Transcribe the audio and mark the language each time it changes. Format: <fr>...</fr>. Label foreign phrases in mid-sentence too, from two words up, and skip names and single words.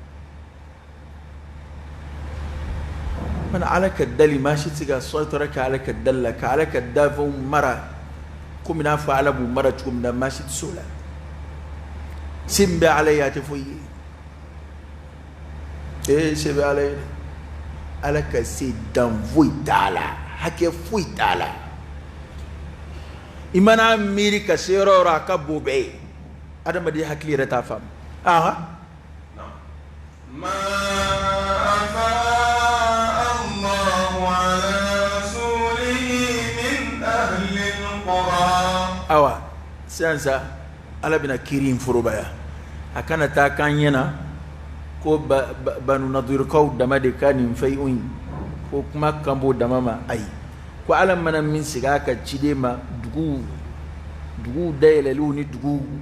<bm>mana ala ka dali maa si tɛ se ka sɔtɔrɔ kɛ ala ka dali la ka ala ka danfɛnw mara komi n'a fɔ ala b'u mara cogo min na maa si tɛ se o la se min bɛ ala ye a tɛ foyi ye se bɛ ala ye dɛ ala ka se dan foyi t'a la hakɛ foyi t'a la i mana miiri ka se yɔrɔ o yɔrɔ a ka bon bɛɛ ye adamaden hakili yɛrɛ t'a faamu</bm> <ar>ما أفاء الله على رسوله من أهل القرى</ar> <bm>awa sisan sa ala bɛna kiiri in forobaya a kana taa kan ɲɛna ko banu nadirikaw dama de ka nin fɛn in ko kuma kan b'o dama ma ayi ko ala mana min sigi a ka ciden ma duguw dayɛlɛliw ni duguw</bm>